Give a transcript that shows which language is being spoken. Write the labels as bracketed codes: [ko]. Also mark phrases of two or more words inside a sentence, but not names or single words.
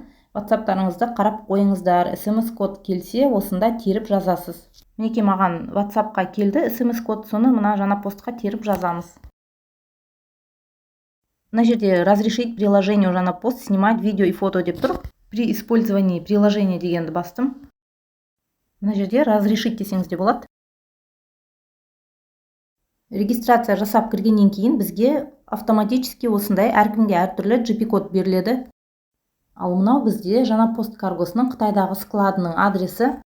[kk] WhatsApp-тарыңызды қарап қойыңыздар. SMS-код келсе, осында теріп жазасыз. Мінекей маған WhatsApp-қа келді SMS-код, соны мына жаңа постқа теріп жазамыз. Мына жерде [ru] разрешить приложению жаңа пост снимать видео и фото [kk] деп тұр. [ru] При использовании приложения [kk] дегенді бастым. Мына жерде разрешить десеңіз де болады. Регистрация жасап кіргеннен кейін бізге автоматически осындай әркімге әртүрлі GP-код беріледі. Ал мынау бізде жаңа пост каргосының Қытайдағы складының адресі.